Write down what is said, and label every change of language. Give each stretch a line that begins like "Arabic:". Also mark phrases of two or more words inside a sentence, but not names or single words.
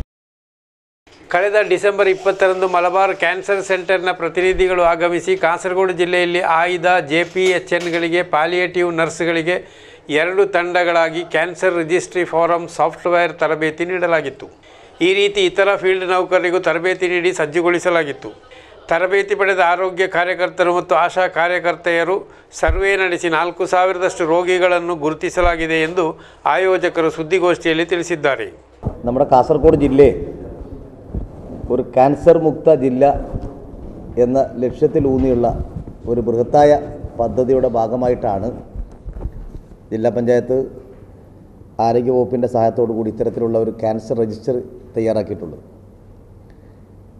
Kannada: ಕಳೆದ ಡಿಸೆಂಬರ್ 20ರಂದು ಮಲಬಾರ್ ಕ್ಯಾನ್ಸರ್ ಸೆಂಟರ್ನ ಪ್ರತಿನಿಧಿಗಳು ಆಗಮಿಸಿ ಕಾಸರಗೋಡು ಜಿಲ್ಲೆಯಲ್ಲಿ ಆಯ್ದ JPHNಗಳಿಗೆ ಪಾಲಿಯೇಟಿವ್ ನರ್ಸ್ಗಳಿಗೆ 2 ತಂಡಗಳಾಗಿ
English: cancer registry form software
Kannada: ತರಬೇತಿ ನೀಡಲಾಗಿತ್ತು. ಈ ರೀತಿ ಇತರ ಫೀಲ್ಡ್ ನೌಕರರಿಗೂ ತರಬೇತಿ ನೀಡಿ ಸಜ್ಜುಗೊಳಿಸಲಾಗಿತ್ತು. ತರಬೇತಿ ಪಡೆದ ಆರೋಗ್ಯ ಕಾರ್ಯಕರ್ತರು ಮತ್ತು ಆಶಾ ಕಾರ್ಯಕರ್ತೆಯರು ಸರ್ವೆ ನಡೆಸಿ 4,000ದಷ್ಟು ರೋಗಿಗಳನ್ನು ಗುರುತಿಸಲಾಗಿದೆ ಎಂದು ಆಯೋಜಕರು ಸುದ್ದಿಗೋಷ್ಠಿಯಲ್ಲಿ ತಿಳಿಸಿದ್ದಾರೆ.
Malayalam: നമ്മുടെ കാസർഗോഡ് ജില്ല ഒരു ക്യാൻസർ മുക്ത ജില്ല എന്ന ലക്ഷ്യത്തിലൂന്നിയുള്ള ഒരു ബൃഹത്തായ പദ്ധതിയുടെ ഭാഗമായിട്ടാണ് ജില്ലാ പഞ്ചായത്ത് ആരോഗ്യവകുപ്പിൻ്റെ സഹായത്തോടു കൂടി ഇത്തരത്തിലുള്ള ഒരു
English: cancer register
Malayalam: തയ്യാറാക്കിയിട്ടുള്ളത്.